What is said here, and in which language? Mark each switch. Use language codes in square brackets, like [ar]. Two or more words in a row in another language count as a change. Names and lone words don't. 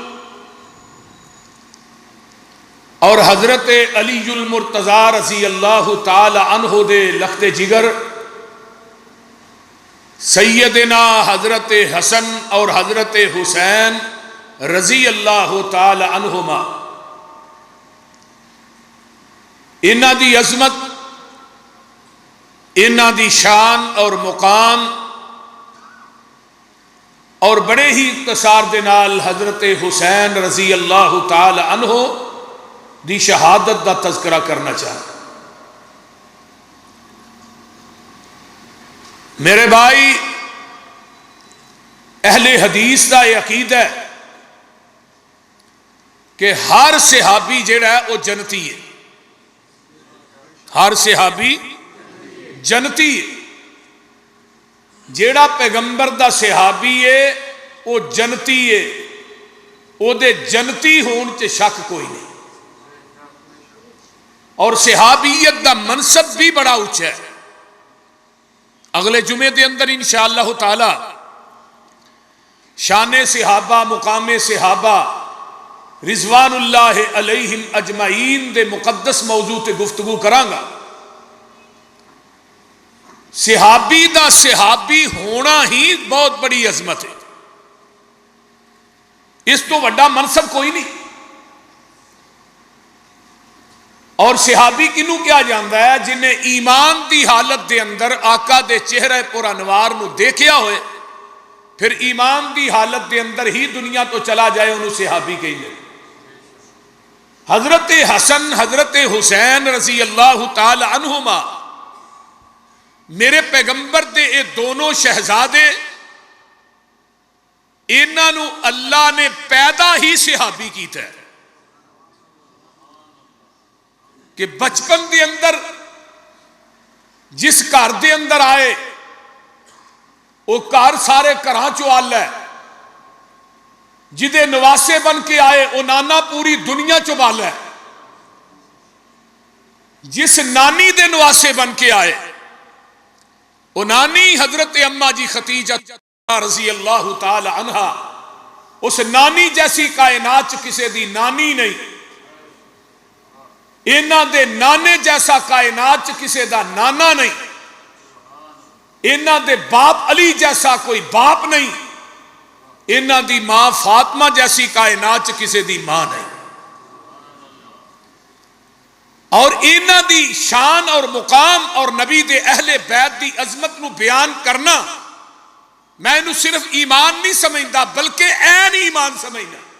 [pa] اور حضرت علی المرتضی [ar] رضی اللہ تعالی عنہ [pa] دے لخت جگر سیدنا حضرت حسن اور حضرت حسین [ar] رضی اللہ تعالی عنہما، [pa] انہاں دی عظمت، انہاں دی شان اور مقام، اور بڑے ہی اختصار دے نال حضرت حسین [ar] رضی اللہ تعالی عنہ [pa] دی شہادت دا تذکرہ کرنا چاہتا۔ میرے بھائی، اہل حدیث دا یہ عقیدہ ہے کہ ہر صحابی جڑا ہے وہ جنتی ہے، ہر صحابی جنتی ہے، جیڑا پیغمبر دا صحابی ہے وہ جنتی ہے، او دے جنتی ہون چ شک کوئی نہیں، اور صحابیت دا منصب بھی بڑا اونچا ہے۔ اگلے جمعے دے اندر [ar] انشاءاللہ تعالی [pa] شان صحابہ، مقام صحابہ [ar] رضوان اللہ علیہم اجمعین [pa] دے مقدس موضوع تے گفتگو کرانگا۔ صحابی دا صحابی ہونا ہی بہت بڑی عظمت ہے، اس تو بڑا منصب کوئی نہیں۔ اور صحابی کنوں کیا جاندا ہے؟ جنہیں ایمان دی حالت دے اندر آقا دے چہرے پر انوار نو دیکھیا ہوئے، پھر ایمان دی حالت دے اندر ہی دنیا تو چلا جائے، انہوں صحابی کہیں گے۔ حضرت حسن، حضرت حسین [ar] رضی اللہ تعالی عنہما، [pa] میرے پیغمبر دے اے دونوں شہزادے، انہاں نو اللہ نے پیدا ہی صحابی کیتا ہے کہ بچپن دے اندر جس گھر دے اندر آئے وہ گھر سارے گھراں چوں آل ہے، جدے نواسے بن کے آئے وہ نانا پوری دنیا چوں بال ہے، جس نانی دے نواسے بن کے آئے وہ نانی حضرت اماں جی خدیجہ [ar] رضی اللہ تعالی عنہا، [pa] اس نانی جیسی کائنات چ کسے دی نانی نہیں، انہاں دے نانے جیسا کائنات چ کسے دا نانا نہیں، انہاں دے باپ علی جیسا کوئی باپ نہیں، انہاں دی ماں فاطمہ جیسی کائنات چ کسے دی ماں نہیں۔ اور انہاں دی شان اور مقام اور نبی دے اہل بیت دی عظمت نو بیان کرنا، میں انہوں صرف ایمان نہیں سمجھدا بلکہ عین ایمان سمجھنا۔